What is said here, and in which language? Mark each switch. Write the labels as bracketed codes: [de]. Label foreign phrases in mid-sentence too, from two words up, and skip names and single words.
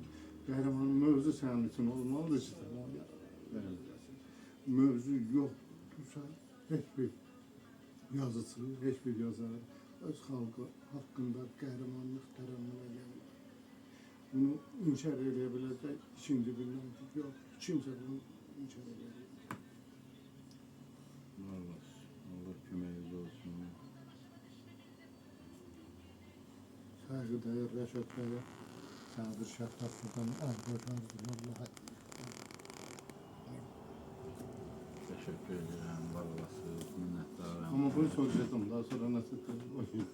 [az] Qəhrəmanın mövzu sənin üçün olmalıdır ki, mövzu yoxdursa, heç bir yazıcı, heç bir yazar öz xalqı haqqında qəhrəmanlıq tərənnüm edən, bunu inkar edə biləcək ikinci bir məntiq yox, kimsə bunu inkar edə biləcək. Allah köməyiniz olsun. [tr] Saygıdeğer Reşat Bey'e, Sadır Şəhtatlı'dan Ərbaqazdır, Allah'a. Teşekkür ederim, var olasınız, minnettarım. Ama bunu soracaktım, daha sonra nasıl?